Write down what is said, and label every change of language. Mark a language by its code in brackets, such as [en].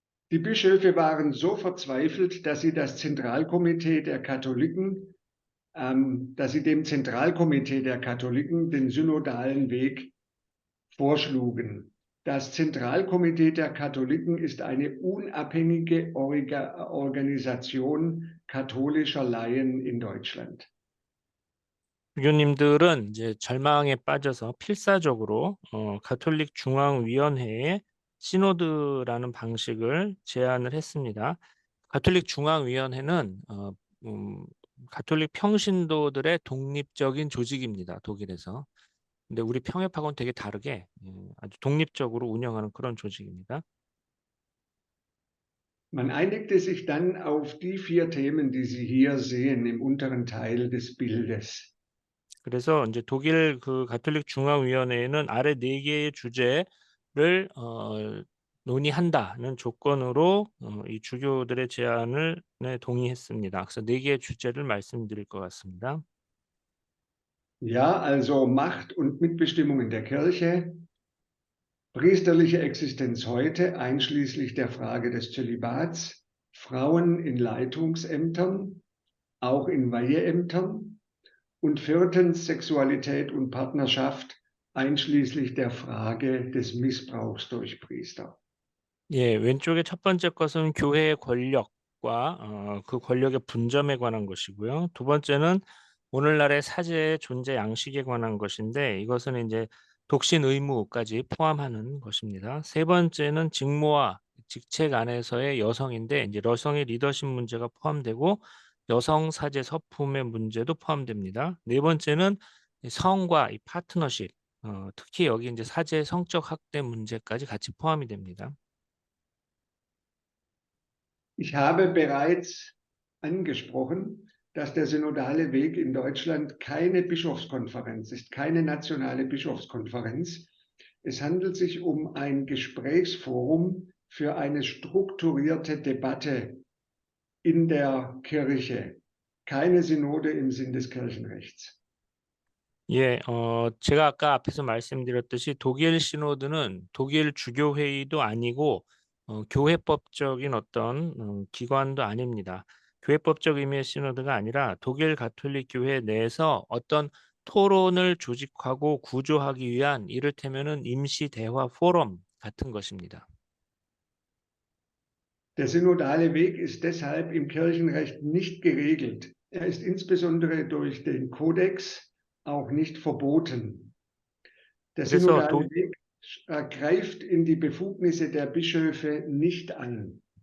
[de] Die Bischöfe waren so verzweifelt, dass sie dem Zentralkomitee der Katholiken den synodalen Weg vorschlugen. Das Zentralkomitee der Katholiken ist eine unabhängige Organisation katholischer Laien in Deutschland. [ko] 주교님들은 이제 절망에 빠져서 필사적으로 가톨릭 중앙위원회에 시노드라는 방식을 제안을 했습니다. 가톨릭 중앙위원회는 가톨릭 평신도들의 독립적인 조직입니다. 독일에서. 근데 우리 평협하고는 되게 다르게 아주 독립적으로 운영하는 그런 조직입니다. [de] Man einigte sich dann auf die 4 Themen, die Sie hier sehen im unteren Teil des Bildes. [ko] 그래서 이제 독일 그 가톨릭 중앙위원회는 아래 4개의 주제를 논의한다는 조건으로 이 주교들의 제안을 동의했습니다. 그래서 4개의 주제를 말씀드릴 것 같습니다. [de] Ja, also Macht und Mitbestimmung in der Kirche, priesterliche Existenz heute, einschließlich der Frage des Zölibats, Frauen in Leitungsämtern, auch in Weiheämtern, und 4. Sexualität und Partnerschaft, einschließlich der Frage des Missbrauchs durch Priester. [ko] 예, 왼쪽의 첫 번째 것은 교회의 권력과 그 권력의 분점에 관한 것이고요. 두 번째는 오늘날의 사제의 존재 양식에 관한 것인데, 이것은 이제 독신 의무까지 포함하는 것입니다. 세 번째는 직무와 직책 안에서의 여성인데, 이제 여성의 리더십 문제가 포함되고 여성 사제 서품의 문제도 포함됩니다. 네 번째는 성과 이 파트너십, 특히 여기 이제 사제 성적 학대 문제까지 같이 포함이 됩니다. [de] Ich habe bereits angesprochen, dass der synodale Weg in Deutschland keine Bischofskonferenz ist, keine nationale Bischofskonferenz. Es handelt sich um ein Gesprächsforum für eine strukturierte Debatte in der Kirche, keine Synode im Sinn des Kirchenrechts. [ko] 예, 제가 아까 앞에서 말씀드렸듯이 독일 시노드는 독일 주교회의도 아니고 교회법적인 어떤 기관도 아닙니다. 교회법적 의미의 시노드가 아니라 독일 가톨릭 교회 내에서 어떤 토론을 조직하고 구조하기 위한 이를테면은 임시 대화 포럼 같은 것입니다. [de] Der synodale Weg ist deshalb im Kirchenrecht nicht geregelt. Er ist insbesondere durch den Kodex auch nicht verboten. Der [ko] 그래서 [de] synodale Weg greift in die Befugnisse der Bischöfe nicht an.